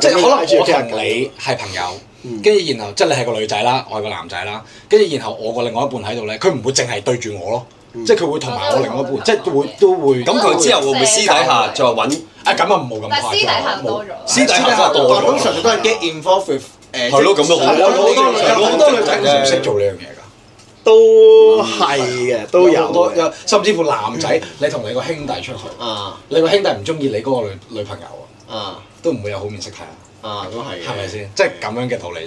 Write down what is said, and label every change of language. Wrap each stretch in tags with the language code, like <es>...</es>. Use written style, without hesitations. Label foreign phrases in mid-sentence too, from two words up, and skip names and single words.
<yue>即係可能我同你係朋友，跟住然後即係你係個女仔啦，我係個男仔啦，跟住然後我個另外一半喺度咧，佢唔會淨係對住我咯，即係佢會同埋我另外一半，即係都會。咁佢之後會唔會私底下再揾？咁啊冇咁快。但係私底下多咗。私底下多咗。通常都係</yue> <en>get involved with</en> <yue>係咯，咁都好。好多女仔其實唔識做呢樣嘢㗎。都係嘅，都有甚至乎男仔，你同你個兄弟出去，你個兄弟唔中意你嗰個女朋友都唔會有好面色睇都係係咪先？即係咁樣嘅道理啫。</yue>